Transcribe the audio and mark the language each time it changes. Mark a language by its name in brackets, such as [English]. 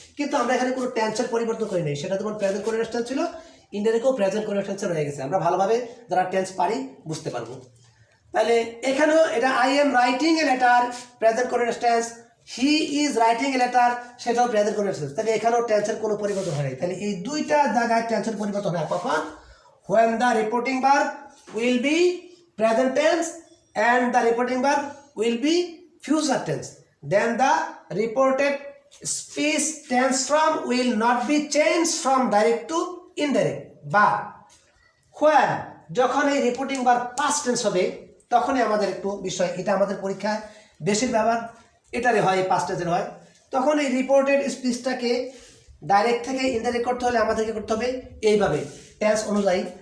[Bangla] কিন্তু আমরা এখানে কোনো টেন্সের পরিবর্তন করি নাই, সেটা যেমন প্রেজেন্ট কন্টিনিউয়াস টেন্স ছিল, ইনডাইরেক্টও প্রেজেন্ট কন্টিনিউয়াস টেন্সে রয়ে গেছে। আমরা ভালোভাবে যারা টেন্স পারি বুঝতে পারবো। তাহলে এখানেও এটা [English] I am writing a letter, [Bangla] present continuous tense. [English] he is writing a letter, [Bangla] সেটাও প্রেজেন্ট কন্টিনিউয়াস টেন্স। তাহলে এখানেও টেন্সের কোনো পরিবর্তন হয় নাই। তাহলে এই দুইটা জায়গায় টেন্সের পরিবর্তন হয় কখন? [English] when the reporting verb will be present tense and the reporting verb will be future tense, then the reported speech tense form will not be changed from direct to indirect. But [Bangla] when যখন এই reporting verb past tense হবে, তখনই আমাদের একটু বিষয়, এটা আমাদের পরীক্ষায় বেশির ব্যবহার এটারই হয়, এই পাস্ট টেন্সের হয়। তখন এই রিপোর্টেড স্পিচটাকে ডাইরেক্ট থেকে ইনডাইরেক্ট করতে হলে আমাদেরকে করতে হবে এইভাবে টেন্স অনুযায়ী।